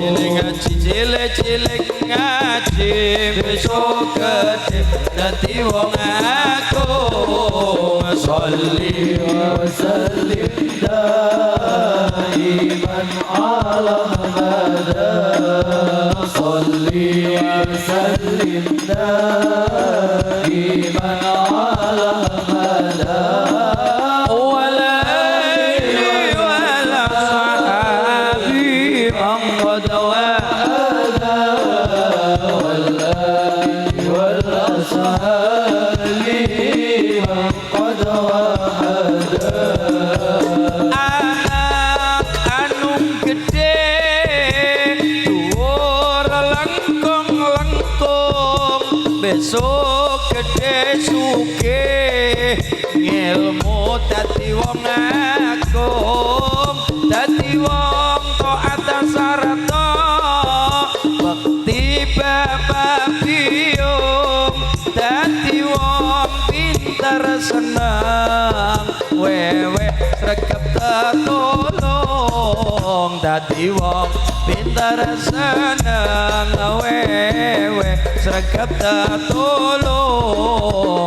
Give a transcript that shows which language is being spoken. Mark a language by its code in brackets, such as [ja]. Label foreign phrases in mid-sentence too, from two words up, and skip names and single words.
[jv] ngaji cilik ngaji besok gede dadi wong agung. [ar] صل وسلم دائما على محمد. صل وسلم دائما على محمد. وعلى آله وصحبه من قد وحدا. وعلى آله وصحبه من قد وحدا. [jv] Anak anung gede dhuwur lengkung-lengkung, besok gede sugih ngilmu dadi wong agung, dadi wong taat sarta bekti bapak biung, dadi wong pinter seneng wewe sregep tetulung, dadi wong pinter seneng wewe sregep tetulung.